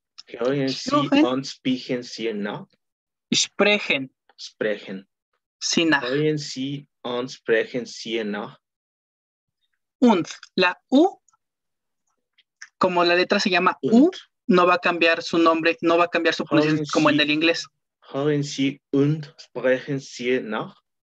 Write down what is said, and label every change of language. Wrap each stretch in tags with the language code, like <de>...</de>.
<de>Hören Sie und sprechen Sie nach. Sprechen. Sprechen. Sie nach. Hören Sie und sprechen Sie nach. Und.</de> <es>La U, como la letra se llama U, no va a cambiar su nombre, no va a cambiar su pronunciación como en el inglés.</es> <de>Hören Sie und sprechen Sie nach.</de>